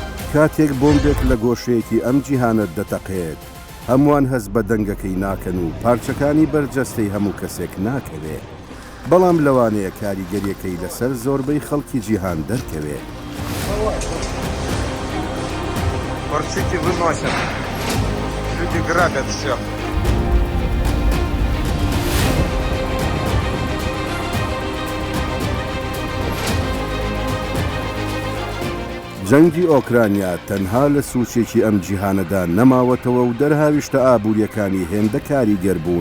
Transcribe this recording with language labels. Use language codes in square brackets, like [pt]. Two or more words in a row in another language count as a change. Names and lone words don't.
[ckb] کاتێک بۆمبێک لە گۆشەیەکی ئەم جیهانە دەتەقێت هەمووان هەز بە دەنگەکەی ناکەن و پارچەکانی بەرجەستەی هەموو کەسێک ناکەوێت بەڵام لەوانەیە کاریگەریەکەی لەسەر زۆربەی خەڵکی جیهان دەرکەوێت. [ru] Порцики выносят. Люди грабят все. [ckb] جەنگی ئۆکرانیا تەنها لە سوچێکی ئەم جیهانەدا نەماوەتەوە و دەرهاویشتە ئابوووریەکانی هێندە کاریگەر بوون.